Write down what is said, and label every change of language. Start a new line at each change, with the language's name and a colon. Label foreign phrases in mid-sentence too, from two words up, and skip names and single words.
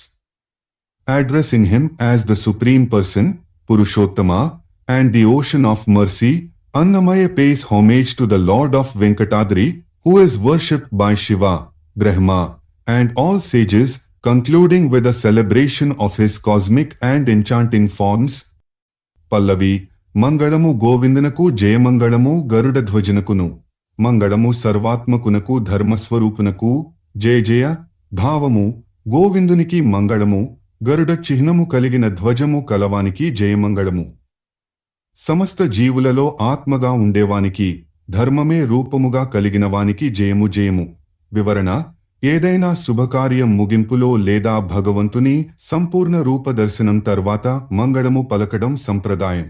English: Addressing him as the Supreme Person, Purushottama, and the ocean of mercy, Annamaya pays homage to the Lord of Venkatadri, who is worshipped by Shiva, Brahma, and all sages, concluding with a celebration of his cosmic and enchanting forms. Pallavi:
Telugu: మంగళము గోవిందునకు జయమంగళము గరుడధ్వజునకును. మంగళము సర్వాత్మకునకు ధర్మస్వరూపునకు జయ జయ. భావము: గోవిందునికి మంగళము, గరుడ చిహ్నము కలిగిన ధ్వజము కలవానికి జయమంగళము. సమస్త జీవులలో ఆత్మగా ఉండేవానికి, ధర్మమే రూపముగా కలిగినవానికి జయము జయము. వివరణ: ఏదైనా శుభకార్యం ముగింపులో లేదా భగవంతుని సంపూర్ణ రూపదర్శనం తర్వాత మంగళము పలకడం సంప్రదాయం.